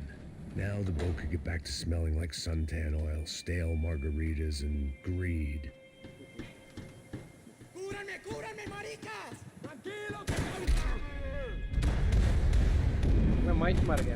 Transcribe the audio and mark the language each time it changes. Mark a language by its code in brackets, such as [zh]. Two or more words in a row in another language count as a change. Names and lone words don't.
[en] Now the boat could get back to smelling like suntan oil, stale margaritas, and greed. [es] ¡Cúbranme, cúbranme, maricas! ¡Tranquilo! [hi] मैं माइक मर गया।